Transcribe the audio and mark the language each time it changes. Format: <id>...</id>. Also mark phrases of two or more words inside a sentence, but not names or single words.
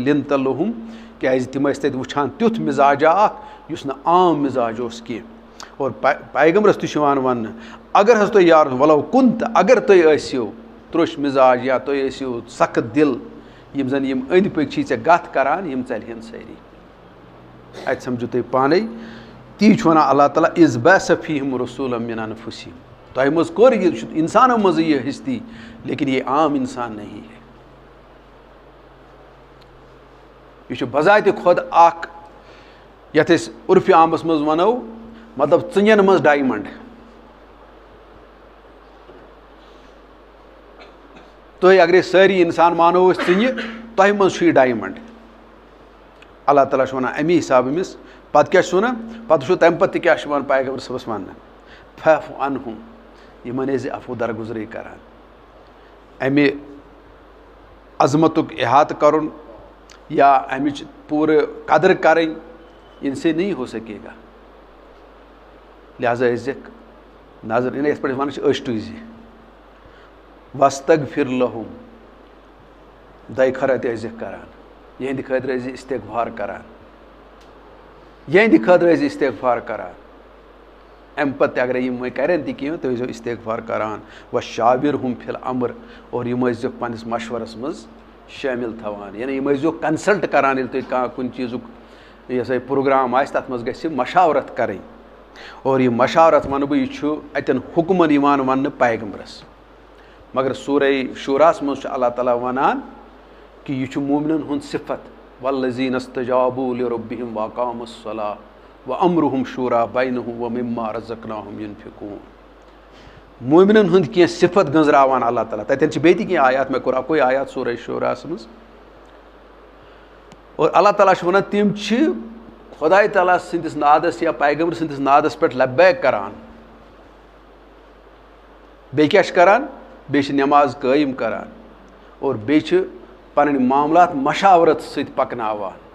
<ar>لِنت لہم</ar> <ks>کیازِ تِم ٲسۍ تَتہِ وٕچھان تیُتھ مزاجا اکھ یُس نہٕ عام مزاج اوس کینٛہہ اور پیغمبرس تہِ چھُ یِوان وننہٕ اگر حظ تُہۍ یار ولو کُن تہٕ اگر تُہۍ ٲسِو تروٚش مزاج یا تُہۍ ٲسِو سخت دل یِم زن یِم أنٛدۍ پٔکۍ چھی ژےٚ گتھ کران یِم ژَلہن سٲری اتہِ سمجھو تُہۍ پانے تی چھُ ونان اللہ تعالیٰ</ks> <ar>اذ بعث فیہم رسولا من انفسہم</ar> <ks>تۄہہِ منٛز کوٚر یہِ چھُ انسانو منٛزٕے یہِ ہستی</ks> <ur>لیکن یہ عام انسان نہیں ہے</ur> <ks>یہ چھُ بذاتِ خۄد اکھ یتھ أسۍ عرفِ عامس منٛز ونو مطلب ژٕنٮ۪ن منٛز ڈایمنڈ تُہۍ اگرے سٲری انسان مانو أسۍ ژٕنہِ تۄہہِ منٛز چھُ یہِ ڈایمنڈ اللہ تعالیٰ چھُ ونان امی حساب أمِس پتہٕ کیاہ چھُ ونان پتہٕ وٕچھو تمہِ پتہٕ تہِ کیاہ چھُ یِوان پیغمبر صٲبس وننہٕ فعف عنہم یِمن ٲسۍ زِ عفو درگُزرٕے کران امہِ عظمتُک احاطہٕ کرُن یا امِچ پوٗرٕ قدر کرٕنۍ</ks> <ur>ان سے نہیں ہو سکے گا</ur> <ks>لہٰذا ٲسۍزٮ۪کھ نظر یعنی یتھ پٲٹھۍ ونان چھِ أچھ ٹُوزِ</ks> <ar>واستغفر لہم</ar> <ks>دۄیہِ خٲرا تہِ ٲسۍزٮ۪کھ کران یِہنٛدِ خٲطرٕ ٲسۍ زِ استغفار کران یِہنٛدِ خٲطرٕ ٲسۍ زِ استغفار کران امہِ پتہٕ تہِ اگرے یِم وۄنۍ کرن تہِ کینٛہہ تُہۍ ٲسۍزیو استغفار کران</ks> <ar>وشاورہم فی الامر</ar> <ks>اور یِم ٲسۍزیوکھ پننِس مشورس منٛز شٲمِل تھاوان یعنی یِم ٲسۍزیوکھ کنسلٹ کران ییٚلہِ تُہۍ کانٛہہ کُنہِ چیٖزُک یہِ ہسا یہِ پروگرام آسہِ تتھ منٛز گژھِ مشاورت کرٕنۍ اور یہِ مشاورت ونہٕ بہٕ یہِ چھُ اتٮ۪ن حُکمن یِوان وننہٕ پیغمبرس مگر سورہ شوراہس منٛز چھُ اللہ تعالیٰ ونان کہ یہ چھُ مومنن ہُنٛد صفت</ks> <ar>والذین استجابوا لربہم واقاموا الصلاۃ وامرہم شورا بینہم ومما رزقناہم ینفقون</ar> <ks>مومنن ہُنٛد کینٛہہ صفت گنٛزراوان اللہ تعالیٰ تتٮ۪ن چھِ بیٚیہِ تہِ کینٛہہ آیات مےٚ کوٚر اکوے آیات سورہ شوراہس منٛز اور اللہ تعالیٰ چھُ ونان تِم چھِ خۄداے تعالیٰ سٕنٛدِس نادس یا پیغمبر سٕنٛدِس نادس پٮ۪ٹھ لبیک کران بیٚیہِ کیاہ چھِ کران بیٚیہِ چھِ نٮ۪ماز قٲیِم کران اور بیٚیہِ چھِ پنٕنۍ معاملات مشاورت سۭتۍ پکناوان</ks>